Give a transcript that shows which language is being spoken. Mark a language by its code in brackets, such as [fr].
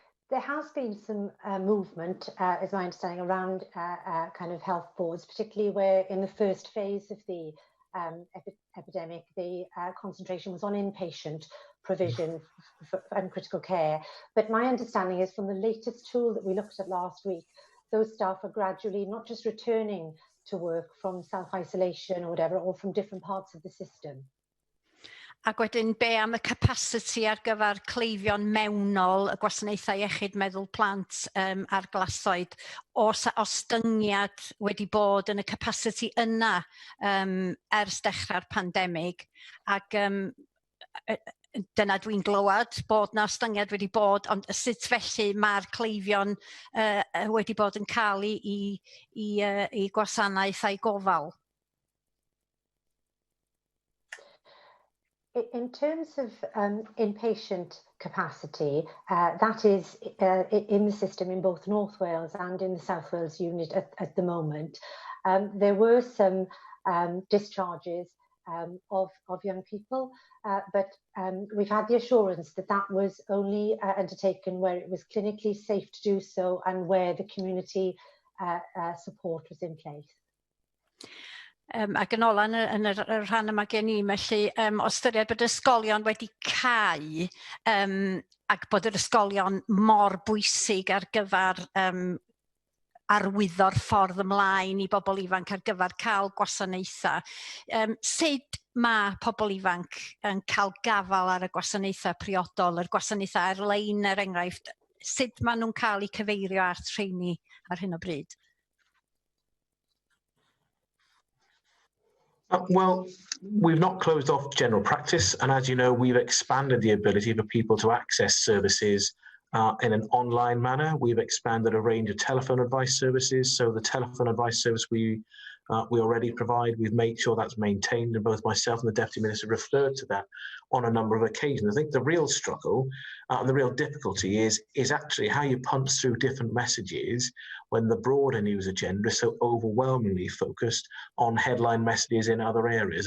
[en] There has been some movement, is my understanding, around kind of health boards, particularly where in the first phase of the epidemic, the concentration was on inpatient provision and critical care. But my understanding is from the latest tool that we looked at last week, those staff are gradually not just returning to work from self-isolation or whatever, or from different parts of the system. [cy] Ac wedyn, be am y capacity ar gyfer cleifion mewnol y gwasanaethau iechyd meddwl plant a'r glasoed, os ostyngiad wedi bod yn y capacity yna ers dechrau'r pandemig, ac dyna dwi'n glywed bod na ostyngiad wedi bod, ond sut felly mae'r cleifion wedi bod yn cael I gwasanaethau gofal? [en] In terms of inpatient capacity, that is in the system in both North Wales and in the South Wales unit at the moment. There were some discharges of young people, but we've had the assurance that that was only undertaken where it was clinically safe to do so and where the community support was in place. [cy] Ac yn ola yn y rhan yma gen I, felly o ystyried bod ysgolion wedi cau ac bod yr ysgolion mor bwysig ar gyfer arwyddo'r ffordd ymlaen I bobl ifanc ar gyfer cael gwasanaethau. Sut mae pobl ifanc yn cael gafal ar y gwasanaethau priodol, yr gwasanaethau ar-lein enghraifft, sut maen nhw'n cael eu cyfeirio at rheini ar hyn o bryd? [en] Well, we've not closed off general practice, and as you know, we've expanded the ability for people to access services in an online manner. We've expanded a range of telephone advice services, so the telephone advice service we already provide, we've made sure that's maintained, and both myself and the Deputy Minister referred to that on a number of occasions. I think the real struggle and the real difficulty is actually how you punch through different messages when the broader news agenda is so overwhelmingly focused on headline messages in other areas.